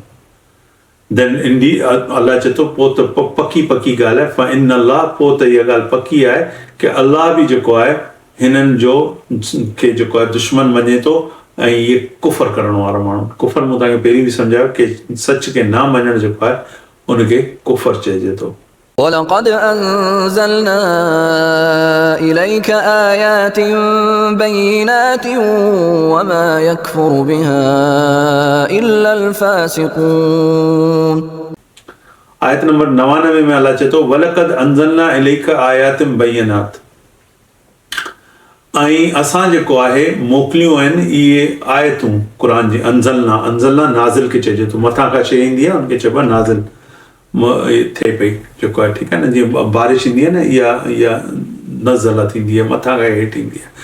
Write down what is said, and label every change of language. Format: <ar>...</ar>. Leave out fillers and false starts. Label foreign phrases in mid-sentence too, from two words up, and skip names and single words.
<sd>देन इंडी अल्लाह चए थो पोइ त पकी ॻाल्हि आहे, फ़इन्नल्लाह, पोइ त इहा ॻाल्हि पकी आहे कि अल्लाह बि जेको आहे हिननि जो खे जेको आहे दुश्मन मञे थो ऐं इहे कुफ़र करण वारा माण्हू। कुफ़र मूं तव्हांखे पहिरीं बि सम्झायो कि सच खे न मञणु जेको आहे उनखे कुफ़र चइजे थो।</sd> <ar>ولقد أنزلنا إليك آيات بينات وما يكفر بها إلا الفاسقون।</ar> <sd>आयत नंबर 99 में अल्लाह चए थो</sd> <ar>ولقد أنزلنا إليك آيات بينات,</ar> <sd>ऐं असां जेको आहे मोकिलियूं आहिनि इहे आयतूं क़ुरान जी। अंज़लना नाज़िल खे चइजे थो, मथां का शइ ईंदी आहे उनखे चइबो आहे नाज़िल थिए पई, जेको आहे ठीकु आहे न, जीअं बारिश ईंदी आहे न, इहा नज़ला थींदी आहे, मथां खां हेठि ईंदी आहे।</sd>